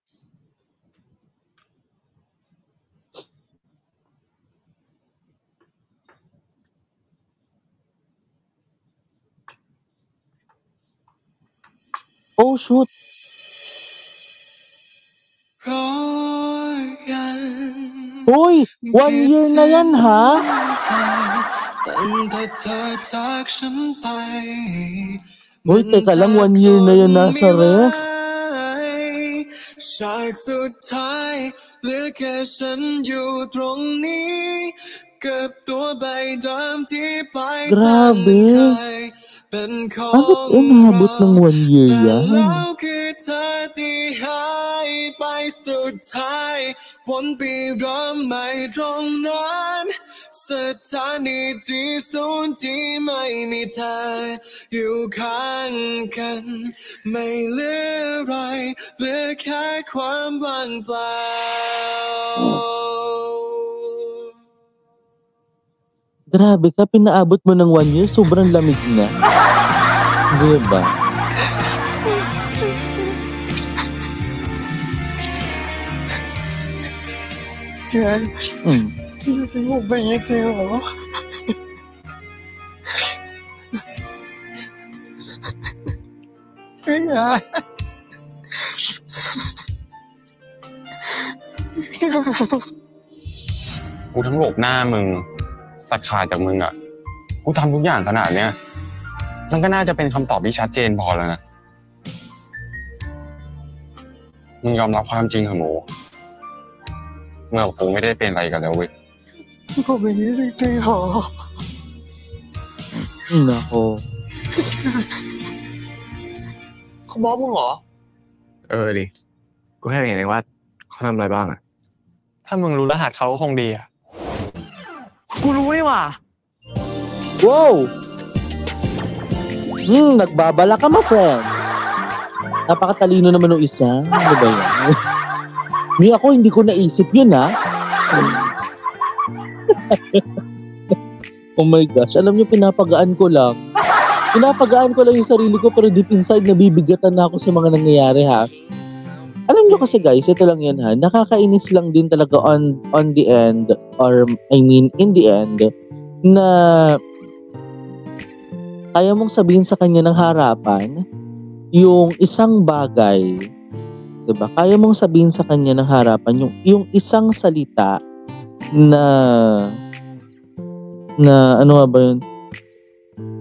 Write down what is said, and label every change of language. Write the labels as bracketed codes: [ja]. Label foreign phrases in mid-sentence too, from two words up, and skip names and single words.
[en] Oh, shoot. [tl] Hoy, 1 year na yan, ha? Hoy, teka lang, 1 year na yan nasa ref. [th] ฉากสุดท้ายเหลือแค่ฉันอยู่ตรงนี้กับตัวใบดำที่ปลายทางมันเคยเป็นของเรา [tl] Bakit inabot ng 1 year [th] แต่ [tl] yan? [th] แล้วคือเธอที่หายไปสุดท้ายวนไปเริ่มใหม่ตรงนั้นสถานีที่ศูนย์ที่ไม่มีเธออยู่ข้างกันไม่เหลืออะไรเหลือแค่ความว่างเปล่า [tl] Grabe ka, pinaabot mo ng 1 year, sobrang lamig na. Di ba? Yan. Hindi mo ba yun sa'yo? Kaya. [th] กูทั้งหลบหน้ามึงตัดขาดจากมึงอ่ะกูทำทุกอย่างขนาดเนี้ยมันก็น่าจะเป็นคำตอบที่ชัดเจนพอแล้วนะมึงยอมรับความจริงเหรอหมูเมื่อกูไม่ได้เป็นอะไรกันแล้วเว้ย [tl] Mo ba yun sa'yo? Nako. [th] เขาบอกมึงเหรอ ดิกูแค่เห็นเองว่าเขาทำอะไรบ้างอ่ะ ถ้ามึงรู้รหัสเขาก็คงดีอ่ะ กูรู้นี่หว่า [tl] Wow! Nagbabala ka, [en] my friend. [tl] Napakatalino naman ng isa. Ano ba yan? Ako, hindi ko naisip yun, ha? Oh my gosh. Alam niyo, pinapagaan ko lang. Pinapagaan ko lang yung sarili ko, pero [en] deep inside, [tl] nabibigatan na ako sa mga nangyayari, ha? Alam niyo kasi, guys, ito lang yan, ha? Nakakainis lang din talaga [en] on the end, or I mean, in the end, [tl] na kaya mong sabihin sa kanya ng harapan yung isang bagay, 'di ba? Kaya mong sabihin sa kanya ng harapan yung isang salita na ano ba yun?